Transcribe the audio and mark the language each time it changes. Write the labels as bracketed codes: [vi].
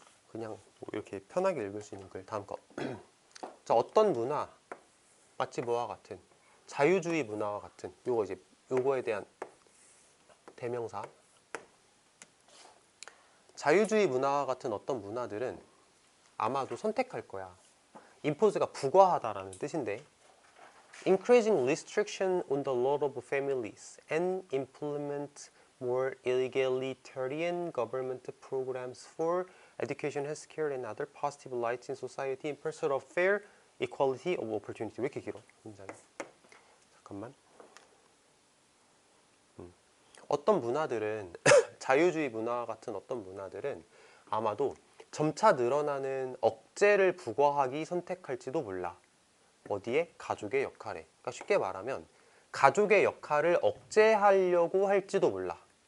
[ko] 그냥 뭐 이렇게 편하게 읽을 수 있는 글. 다음 거. 자, 어떤 문화 마치 뭐와 같은, 자유주의 문화와 같은, 요거 이제 요거에 대한 대명사. 자유주의 문화와 같은 어떤 문화들은 아마도 선택할 거야. impose가 부과하다라는 뜻인데, [en] increasing restriction on the lot of families and implement more egalitarian government programs for education, healthcare, and other positive lights in society in pursuit of fair equality of opportunity. [ko] 왜 이렇게 길어? 문장이. 잠깐만. 어떤 문화들은 자유주의 문화 같은 어떤 문화들은 아마도 점차 늘어나는 억제를 부과하기 선택할지도 몰라. 어디에? 가족의 역할에. 그러니까 쉽게 말하면 가족의 역할을 억제하려고 할지도 몰라.